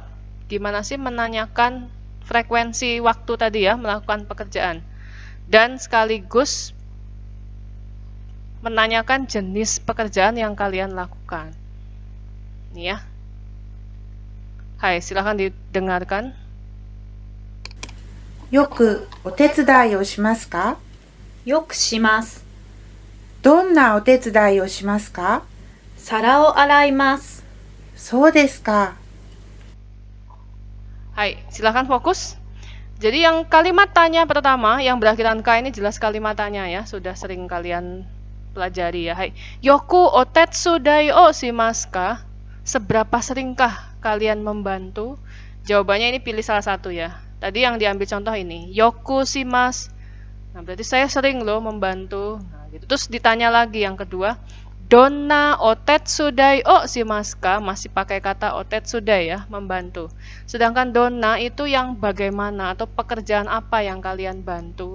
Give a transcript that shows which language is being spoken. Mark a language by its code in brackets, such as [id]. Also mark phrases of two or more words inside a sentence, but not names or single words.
[id] Gimana sih menanyakan frekuensi waktu tadi ya, melakukan pekerjaan. Dan sekaligus menanyakan jenis pekerjaan yang kalian lakukan. Ini ya. Hai, silahkan didengarkan. [ja] よくお手伝いをしますか？よくします。どんなお手伝いをしますか？皿を洗います。そうですか。 [id] Hai, silahkan fokus. Jadi yang kalimat tanya pertama yang berakhiran K ini jelas kalimat tanya ya, sudah sering kalian pelajari ya. Hai, [ja] よくお手伝いをしますか? [id] Seberapa seringkah kalian membantu? Jawabannya ini pilih salah satu ya. Tadi yang diambil contoh ini, [ja] よくします. [id] Nah, berarti saya sering loh membantu. Nah, gitu. Terus ditanya lagi yang kedua, [ja] どんなお手伝いをしますか? [id] Masih pakai kata otetsu dai ya, membantu. Sedangkan donna itu yang bagaimana atau pekerjaan apa yang kalian bantu.